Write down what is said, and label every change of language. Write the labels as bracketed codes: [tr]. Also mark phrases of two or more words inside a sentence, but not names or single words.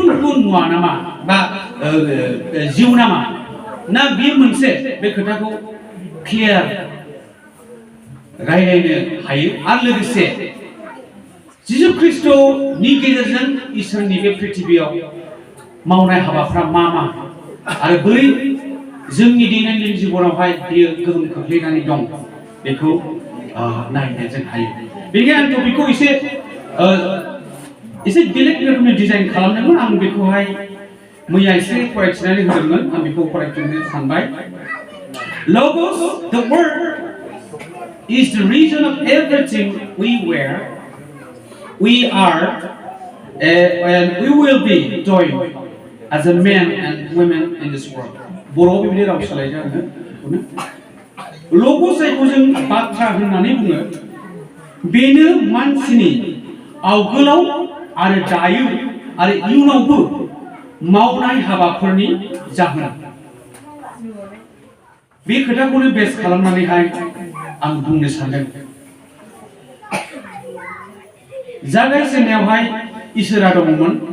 [brx] गुबुन मुवा नामा बा जिउ नामा ना बेयो मोनसे बे खोथाखौ क्लियार रायलायनो हायो आरो लोगोसे जिसु ख्रीष्टनि गेजेरजों इसोरनि बे पृथिबियाव मावनाय हाबाफ्रा मा मा आरो बोरै जोंनि दैनन्दिन जिबनावहाय बियो गोहोम खोख्लैनानै दं बेखौ नायनो जों हायो बेनिखायनो आं टपिकखौ एसे बेलेग रोखोमनि डिजाइन खालामदोंमोन आं बेखौहाय मैया एसे फरायथिनानै होदोंमोन आं बेखौ फरायफिननो सानबाय [en] Logos, the word, is the reason of everything we wear, we are, and we will be doing as a men and women in this world. [brx] बर'आव बेबायदि राव सोलायजागोन बेखौनो Logos जायखौ जों बाथ्रा होननानै बुङो बेनो मानसिनि आवगोलाव आरो दायो आरो इयुनावबो मावनाय हाबाफोरनि जाहोन बे खोथाखौनो बेस खालामनानैहाय आं बुंनो सानदों जागायजेननायावहाय इसोरा दङमोन